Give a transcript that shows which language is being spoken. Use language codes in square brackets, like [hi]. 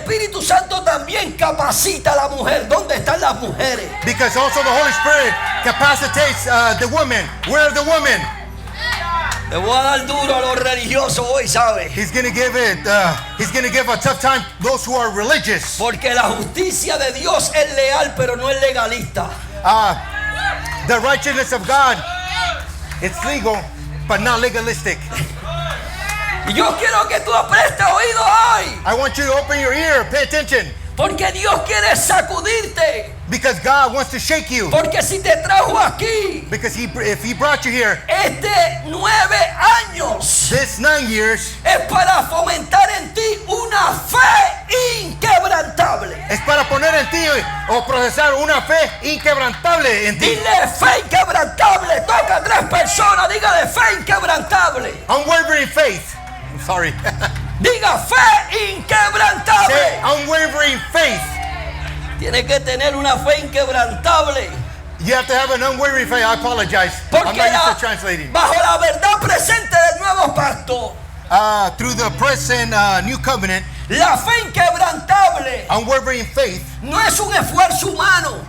[es] Espíritu Santo también capacita a la mujer. ¿Dónde están las mujeres? [en] Because also the Holy Spirit capacitates the woman. Where are the women? [es] Le voy a dar duro a los religiosos hoy, ¿sabe? [en] He's gonna give a tough time to those who are religious. [es] Porque la justicia de Dios es leal, pero no es legalista. [en] The righteousness of God, it's legal, but not legalistic. [es] Y yo quiero que tú prestes oído hoy. [en] I want you to open your ear, pay attention, [es] Porque Dios quiere sacudirte. [en] because God wants to shake you. [es] Porque si te trajo aquí [en] Because if He brought you here, [es] 9 años, [en] this 9 years, [es] es para fomentar en ti una fe inquebrantable. es para poner en ti o procesar una fe inquebrantable en ti. Dile fe inquebrantable. Toca a 3 personas. Dígale fe inquebrantable. [en] Unwavering faith. I'm sorry. [es] Diga fe inquebrantable. [en] Say unwavering faith. [es] Tiene que tener una fe inquebrantable. [en] You have to have an unwavering faith. I apologize. [es] Porque [en] I'm not used to translating. [es] bajo la verdad presente del nuevo pacto, [en] Through the present new covenant, [es] la fe inquebrantable [en] unwavering faith, [es] no es un esfuerzo humano